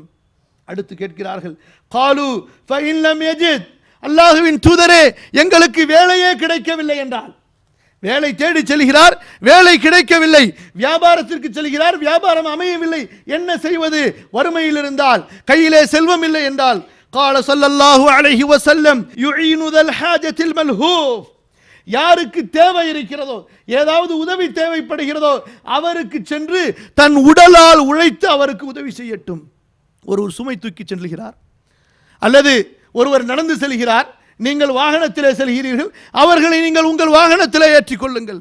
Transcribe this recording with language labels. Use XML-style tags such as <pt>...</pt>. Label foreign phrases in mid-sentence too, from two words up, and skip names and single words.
<ta>அடுத்து கேட்கிறார்கள்,</ta> <ar>قالوا فإن لم يجد,</ar> <ta>அல்லாஹ்வின் தூதரே, எங்களுக்கு வேலையே கிடைக்கவில்லை என்றால், வேலை தேடி செல்கிறார், வேலை கிடைக்கவில்லை, வியாபாரத்திற்கு செல்கிறார், வியாபாரம் அமையவில்லை, என்ன செய்வது? வறுமையில் இருந்தால், கையிலே செல்வம் இல்லை என்றால்,</ta> <ar>قال صلى الله عليه وسلم يعين ذا الحاجة الملهوف,</ar> <ta>யாருக்கு தேவை இருக்கிறதோ, ஏதாவது உதவி தேவைப்படுகிறதோ அவருக்கு சென்று தன் உடலால் உழைத்து அவருக்கு உதவி செய்யட்டும். ஒருவர் சுமை தூக்கி செல்கிறார், அல்லது ஒருவர் நடந்து செல்கிறார், நீங்கள் வாகனத்திலே செல்கிறீர்கள், அவர்களை நீங்கள் உங்கள் வாகனத்திலே ஏற்றிக் கொள்ளுங்கள்.</ta>